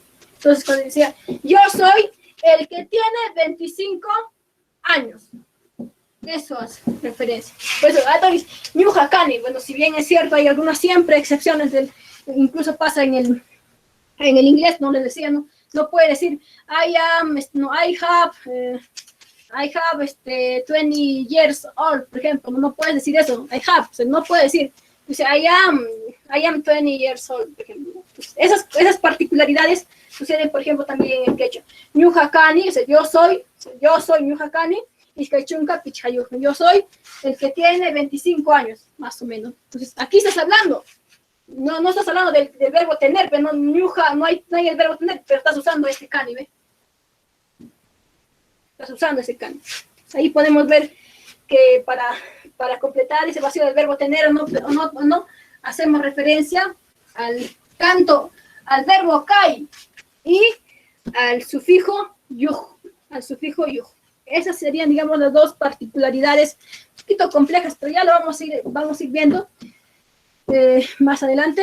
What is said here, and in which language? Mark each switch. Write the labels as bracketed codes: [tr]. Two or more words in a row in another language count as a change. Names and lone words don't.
[es] Entonces, cuando decía, yo soy el que tiene 25 años. Eso hace referencia. Por eso, Adonis, [qu] ñuja kani, [es] bueno, si bien es cierto, hay algunas siempre excepciones, incluso pasa en el inglés, no les decía, no puede decir, [en] I have 20 years old, [es] por ejemplo, no puedes decir eso, [en] I have, [es] o sea, no puede decir, dice, [en] I am 20 years old, [es] por ejemplo. Pues esas particularidades suceden, por ejemplo, también en el quechua. [qu] Ñuja kani, [es] o sea, yo soy [qu] ñuja kani, Iskaychunka pichhayuq, [es] yo soy el que tiene 25 años, más o menos. Entonces, aquí estás hablando, no estás hablando del verbo tener, pero no hay el verbo tener, pero estás usando este kani, ¿ves? Estás usando ese kani. Ahí podemos ver que para completar ese vacío del verbo tener o no, hacemos referencia al verbo kai y al sufijo yuj, Esas serían, digamos, las dos particularidades un poquito complejas, pero ya lo vamos a ir viendo más adelante.